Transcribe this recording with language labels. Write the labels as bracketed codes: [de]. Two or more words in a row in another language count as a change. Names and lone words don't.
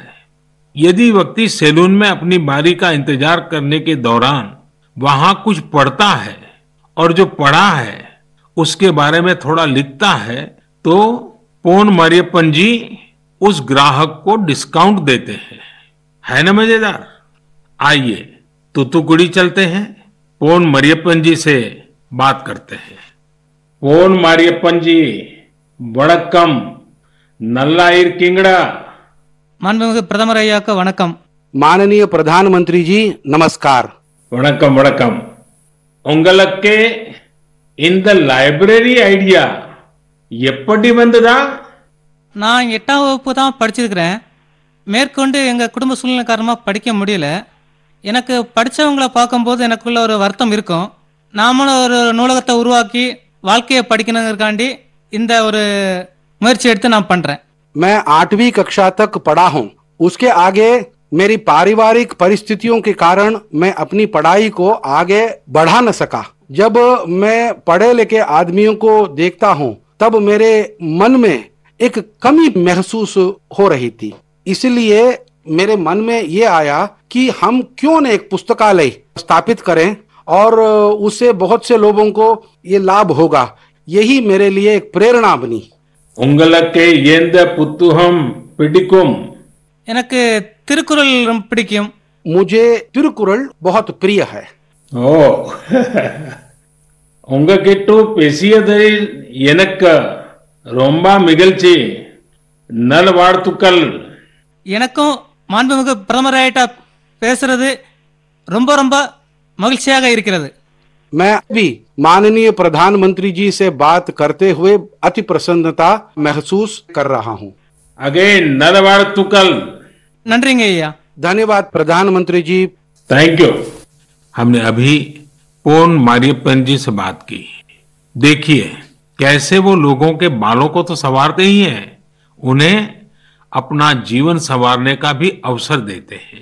[hi] यदि व्यक्ति सैलून में अपनी बारी का इंतजार करने के दौरान वहां कुछ पढ़ता है और जो पढ़ा है उसके बारे में थोड़ा लिखता है तो पोन मरियप्पन जी उस ग्राहक को डिस्काउंट देते हैं। है ना मजेदार? आइए तूतुकुड़ी चलते हैं, पोन मरियप्पन जी से बात करते हैं। [ta] பொன் மரியப்பன் ஜி வணக்கம், நல்லா இருக்கீங்களா। மாண்புமிகு பிரதமர் ஐயாக்கு வணக்கம். [hi] माननीय प्रधानमंत्री जी नमस्कार. [ta] வணக்கம் வணக்கம். உங்களுக்கு இந்த [en] library idea [ta] எப்படி வந்ததா? நான் 8ஆம் வகுப்பு தான் படிச்சிருக்கிறேன். மேற்கொண்டு எங்கள் குடும்ப சூழ்நிலை காரணமாக படிக்க முடியல. எனக்கு படித்தவங்களை பார்க்கும்போது எனக்குள்ள ஒரு வருத்தம் இருக்கும். நாமளும் ஒரு நூலகத்தை உருவாக்கி வாழ்க்கையை படிக்கணுங்கிறக்காண்டி இந்த ஒரு முயற்சி எடுத்து நான் பண்ணுறேன். [hi] मैं 8वीं कक्षा तक पढ़ा हूँ. उसके आगे मेरी पारिवारिक परिस्थितियों के कारण मैं अपनी पढ़ाई को आगे बढ़ा न सका. जब मैं पढ़े लिखे आदमियों को देखता हूँ तब मेरे मन में एक कमी महसूस हो रही थी. इसलिए मेरे मन में ये आया कि हम क्यों न एक पुस्तकालय स्थापित करें और उससे बहुत से लोगों को ये लाभ होगा. यही मेरे लिए एक प्रेरणा बनी. [ta] உங்களுக்கு எந்த புத்தகம் பிடிக்கும்? எனக்கு திருக்குறள் ரொம்ப பிடிக்கும். [hi] मुझे तिरुकुरल बहुत प्रिय है. [ta] ஓ உங்ககிட்ட பேசியதில் எனக்கு ரொம்ப மகிழ்ச்சி. நல்வாழ்த்துக்கள். எனக்கும் மாண்புமிகு பிரதமர் ஐயா பேசுறது ரொம்ப ரொம்ப மகிழ்ச்சியாக இருக்கிறது. [hi] मैं भी माननीय प्रधानमंत्री जी से बात करते हुए अति प्रसन्नता महसूस कर रहा हूँ. [ta] अगेन நல்வாழ்த்துக்கள். நன்றிங்க ஐயா. [hi] धन्यवाद प्रधानमंत्री जी. [en] thank you. [hi] हमने अभी पोन मारियप्पन जी से बात की. देखिए कैसे वो लोगों के बालों को तो संवारते ही हैं, उन्हें अपना जीवन संवारने का भी अवसर देते हैं.